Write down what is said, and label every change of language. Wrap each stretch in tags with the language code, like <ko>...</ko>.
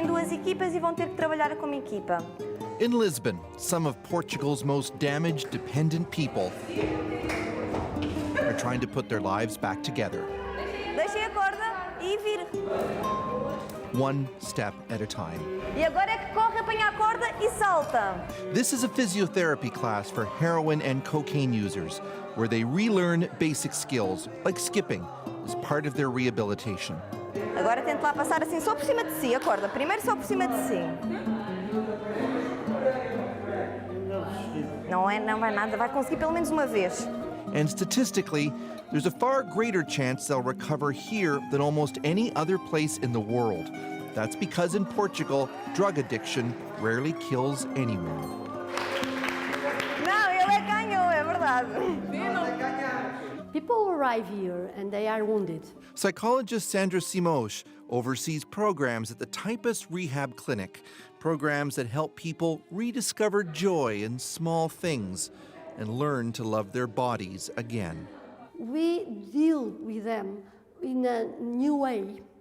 <pt>Equipas e vão ter que trabalhar como equipa.</pt> <en>In Lisbon, some of Portugal's most damaged, dependent people are trying to put their lives back together.</en> <pt>Deixem a corda e vir.</pt> <en>One step at a time.</en> <pt>E agora é que corre, apanha a corda e salta.</pt> <en>This is a physiotherapy class for heroin and cocaine users, where they relearn basic skills, like skipping, as part of their rehabilitation.</en> <pt>Agora tente lá passar assim só por cima de si, a corda. Primeiro só por cima de si. Não vai nada, vai conseguir pelo menos uma vez.</pt> <en>And statistically, there's a far greater chance they'll recover here than almost any other place in the world. That's because in Portugal, drug addiction rarely kills anyone.</en> <pt>Não, ele é canhão, é verdade.</pt> <en>People arrive here and they are wounded. Psychologist Sandra Simões oversees programs at the Typus Rehab Clinic, programs that help people rediscover joy in small things and learn to love their bodies again. We deal with them in a new way.</en>